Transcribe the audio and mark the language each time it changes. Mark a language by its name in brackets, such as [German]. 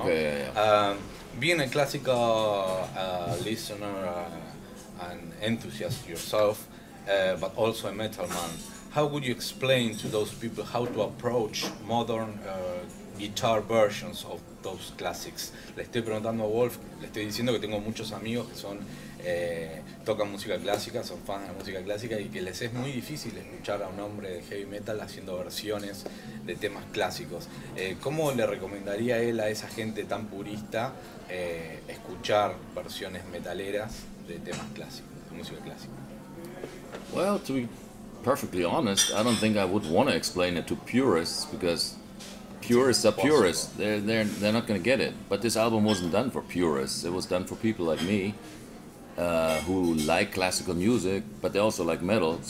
[English] Okay. Yeah. Being a classical listener and enthusiast yourself, but also a metal man, how would you explain to those people how to approach modern guitar versions of those classics? [Spanish] Le estoy preguntando a Wolf, le estoy diciendo que tengo muchos amigos que son tocan música clásica, son fans de música clásica y que les es muy difícil escuchar a un hombre de heavy metal haciendo versiones de temas clásicos. ¿Cómo le recomendaría él a esa gente tan purista escuchar versiones metaleras de temas clásicos, de música clásica? [English] Well, to be perfectly honest, I don't think I would want to explain it to purists, because purists are purists. They're not going to get it. But this album wasn't done for purists. It was done for people like me, who like classical music, but they also like metal.